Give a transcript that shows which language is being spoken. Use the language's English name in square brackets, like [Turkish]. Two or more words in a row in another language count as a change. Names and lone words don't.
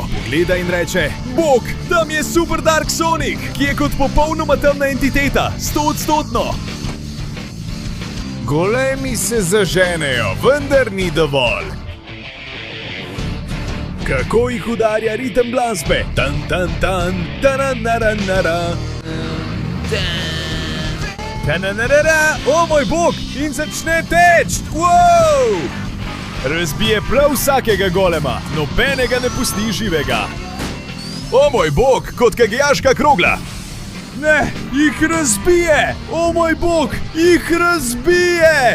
[Slovenian] Pogleda in reče, bog, tam je Super Dark Sonic, ki je kot popolnoma temna entiteta, 100%. Golemi se zaženejo, vendar ni dovolj. Kako jih udarja ritem glasbe? Tan tan tan, taranarara. Tananarara, o moj bog, in začne teč! Wow! Razbije prav vsakega golema, nobenega ne pusti živega. O moj bog, kot kegljaška krogla. Ne, jih razbije! O moj bog, jih razbije!